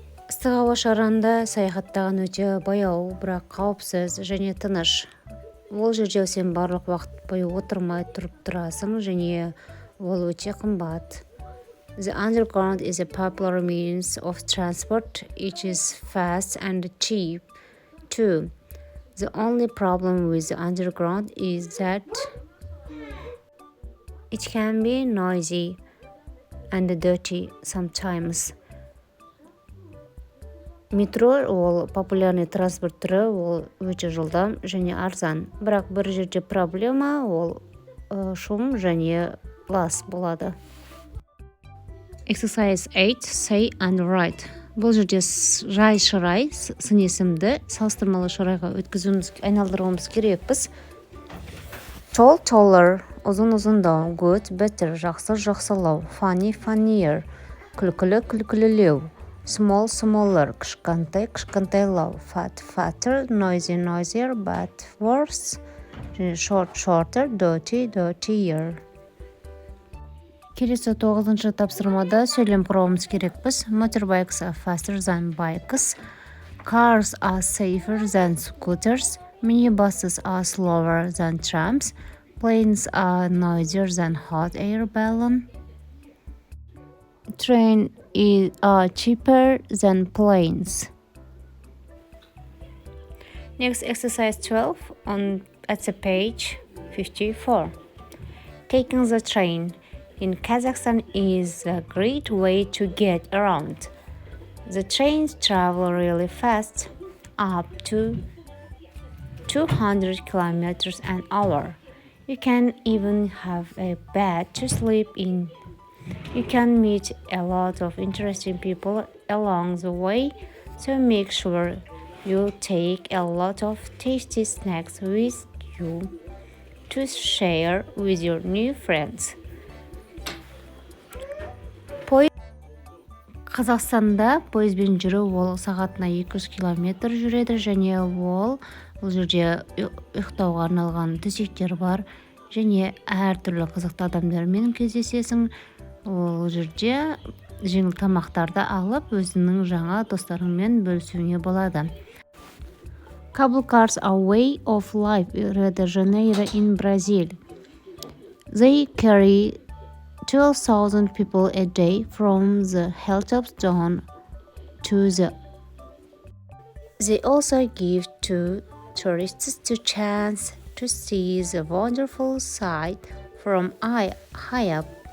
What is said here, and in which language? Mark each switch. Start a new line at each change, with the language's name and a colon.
Kazakh: Ыстық ауа шарында саяхаттаған өте баяу, бірақ қауіпсіз және тыныш. Ол жерде сен барлық уақыт бойы отырмай тұрып тұрасың және ол өте қымбат.
English: The underground is a popular means of transport. It is fast and cheap too. The only problem with the underground is that it can be noisy and dirty sometimes.
Kazakh: Метро ол популярный транспорт түрі, ол өте жылдам және арзан. Бірақ бір жерде проблема ол шум және лас болады.
English: Exercise 8. Say and write.
Kazakh: Бұл жерде жай-шырай, сын есімді салыстырмалы шырайға айналдыруымыз керекпіз.
English: Tall, taller,
Kazakh: ұзын-ұзындау.
English: Good, better,
Kazakh: жақсы, жақсылау.
English: Funny, funnier,
Kazakh: күлкілі, күлкілілеу.
English: Small, smaller,
Kazakh: кішкентай, кішкентайлау.
English: Fat, fatter, noisy, noisier, bad, worse. Short, shorter, dirty, dirtier.
Kazakh: Келесі 9-шы тапсырмада сөйлем құруымыз керекпіз.
English: Motorbikes are faster than bikes. Cars are safer than scooters. Minibuses are slower than trams. Planes are noisier than hot air balloon. Trains are cheaper than planes. Next, exercise 12 at the page 54. Taking the train in Kazakhstan is a great way to get around. The trains travel really fast, up to 200 kilometers an hour. You can even have a bed to sleep in. You can meet a lot of interesting people along the way, so make sure you take a lot of tasty snacks with you to share with your new friends.
Kazakh: Қазақстанда пойызбен жүру ол сағатына 200 километр жүреді және бұл жерде ұйықтауға арналған төсектер бар және әртүрлі қызықты адамдармен кездесесің. Ол жерде жеңіл тамақтарды алып өзіңнің жаңа достарыңмен бөлісуіңе болады.
English: Cable cars are a way of life in Rio de Janeiro in Brazil. They carry 12,000 people a day from the hilltops down to the. They also give to tourists the chance to see the wonderful sight from high up.